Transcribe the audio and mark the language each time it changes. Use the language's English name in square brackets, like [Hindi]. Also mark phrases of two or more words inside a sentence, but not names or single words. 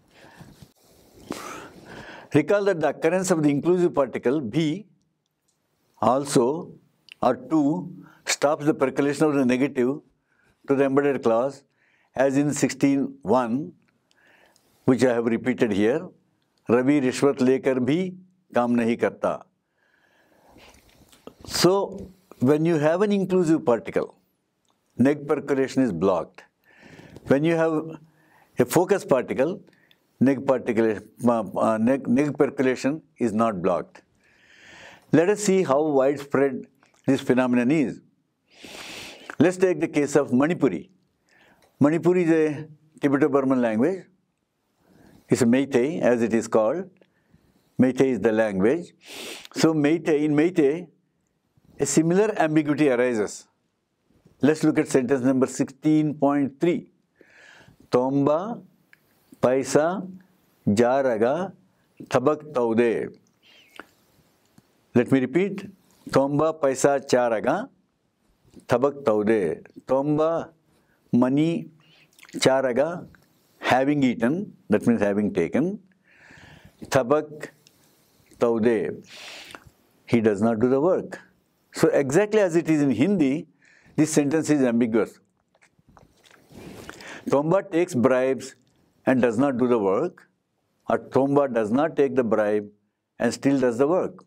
[English] Recall that the occurrence of the inclusive particle B also, or to, stops the percolation of the negative to the embedded clause, as in 16.1, which I have repeated here. [Hindi] रवि रिश्वत लेकर भी काम नहीं करता. [English] So, when you have an inclusive particle, neg percolation is blocked. When you have a focus particle, neg percolation is not blocked. Let us see how widespread this phenomenon is. Let's take the case of Manipuri. Manipuri is a Tibeto-Burman language. It's a Meitei, as it is called. Meitei is the language. So in Meitei, a similar ambiguity arises. Let's look at sentence number 16.3. [Manipuri] Tomba paisa jaraga thabak taude. [English] Let me repeat. [Manipuri] Tomba paisa charaga thabak taude. [English] Tomba money charaga having eaten, that means having taken. [Manipuri] Thabak taude, [English] he does not do the work. So exactly as it is in Hindi, this sentence is ambiguous. Tomba takes bribes and does not do the work, or Tomba does not take the bribe and still does the work.